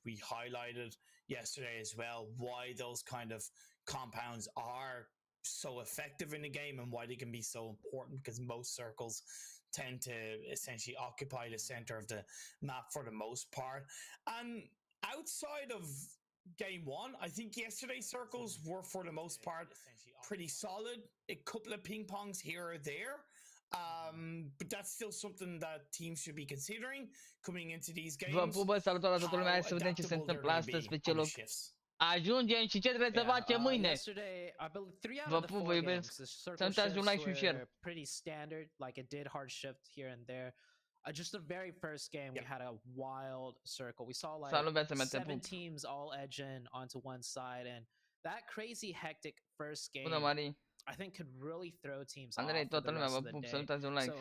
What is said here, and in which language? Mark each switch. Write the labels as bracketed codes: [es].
[en] We highlighted yesterday as well why those kind of compounds are so effective in the game and why they can be so important, because most circles tend to essentially occupy the center of the map for the most part. And outside of game one, I think yesterday's circles were for the most part pretty solid. A couple of ping pongs here or there. But that's still something that teams should be considering coming into these games. [ro] Vă pupă, salutare la toată lumea, hai să vedem ce se întâmplă astăzi pe ce loc ajungem și ce trebuie să facem mâine. Vă pup, vă iubesc. Să-mi dați un like și un share. [en] Pretty standard, like it did hard shift here and there. Just the very first game, we had a wild circle. We saw like 7 teams all edging onto one side, and that crazy hectic first game, I think, could really throw teams off for the rest of the day.